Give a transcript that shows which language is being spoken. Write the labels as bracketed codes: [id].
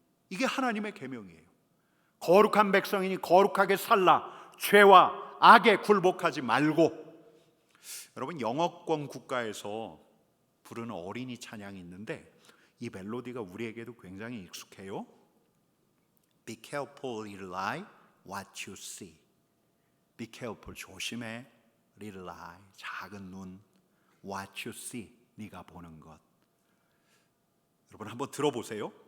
[ko] 이게 하나님의 계명이에요. 거룩한 백성이니 거룩하게 살라 죄와 악에 굴복하지 말고. 여러분, 영어권 국가에서 부르는 어린이 찬양이 있는데 이 멜로디가 우리에게도 굉장히 익숙해요. [en] Be careful, little eye, what you see. Be careful, [ko] 조심해. [en] Little eye, [ko] 작은 눈. [en] What you see, [ko] 네가 보는 것. 여러분, 한번 들어보세요.